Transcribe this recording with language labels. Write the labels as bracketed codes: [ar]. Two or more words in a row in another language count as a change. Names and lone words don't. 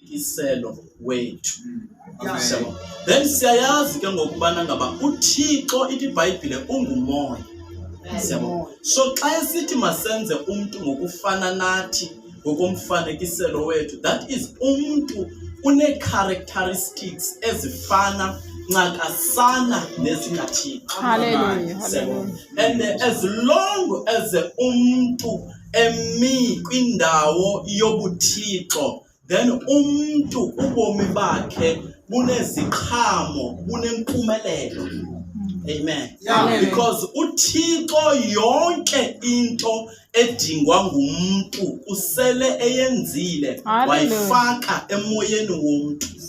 [xh] umfanekiselo wethu. Then siyayazi ke ngokubana ngaba uThixo ithi iBhayibhile ungumoya. So xa esithi masenze umuntu ngokufana nathi ngokomfanekiselo wethu, [en] that is [xh] umuntu une-characteristics ezifana ncakasana nezikaThixo. Hallelujah. [en] And as long as [xh] umuntu emi kwindawo yobuThixo, then umuntu ubomi bakhe buneziqhamo, bunempumelelo. Amen. Because uThixo yonke into edingwa ngumuntu usele eyenzile wayifaka emoyeni womuntu.